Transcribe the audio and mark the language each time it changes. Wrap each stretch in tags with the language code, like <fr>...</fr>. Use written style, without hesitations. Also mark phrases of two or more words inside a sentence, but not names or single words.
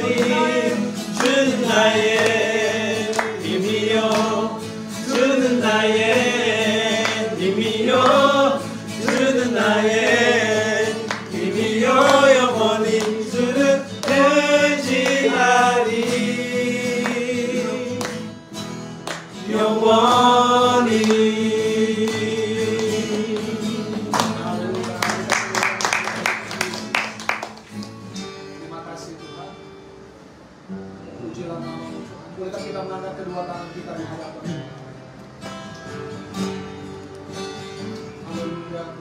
<ko>주는 나의 힘이요, 주는 나의 힘이요, 주는 나의 힘이요, 영원히 주를 의지하리. 영원히.</ko> <id>Terima kasih Tuhan. Pujilah nama-Mu Tuhan. Bolehkah kita mengangkat kedua tangan kita di hadapan Tuhan? Haleluya.</id>